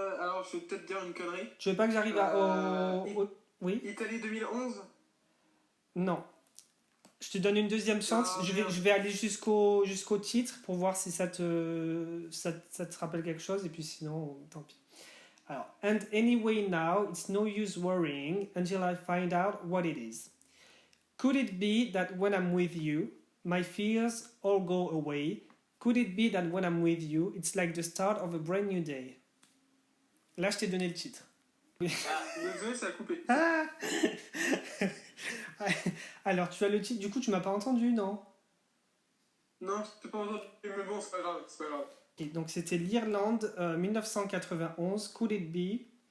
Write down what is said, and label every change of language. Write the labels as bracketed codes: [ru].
[fr] alors, je vais peut-être dire une connerie. Tu veux pas que j'arrive Oui? Italie 2011. Non. Je te donne une deuxième chance. Ah, je merde. vais aller jusqu'au titre pour voir si ça te rappelle quelque chose, et puis sinon, tant pis. [en] Alors, and anyway now, it's no use worrying until I find out what it is. Could it be that when I'm with you, my fears all go away? Could it be that when I'm with you, it's like the start of a brand new day? [fr] Là, je t'ai donné le titre. Désolé, ça a coupé. Ah Alors, tu as le titre, du coup, tu m'as pas entendu, non? Non, je t'ai pas entendu, mais bon, c'est pas grave, c'est pas grave. Et donc, c'était l'Irlande, 1991, Could It Be?